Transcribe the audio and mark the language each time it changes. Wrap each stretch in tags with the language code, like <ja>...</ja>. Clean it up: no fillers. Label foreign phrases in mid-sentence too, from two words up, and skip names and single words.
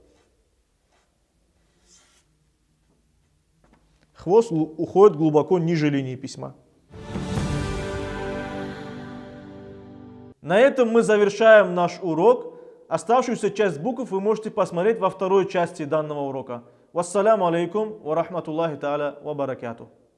<ru>Хвост уходит глубоко ниже линии письма. На этом мы завершаем наш урок. Оставшуюся часть букв вы можете посмотреть во второй части данного урока.</ru> <ar>والسلام عليكم ورحمة الله تعالى وبركاته.</ar>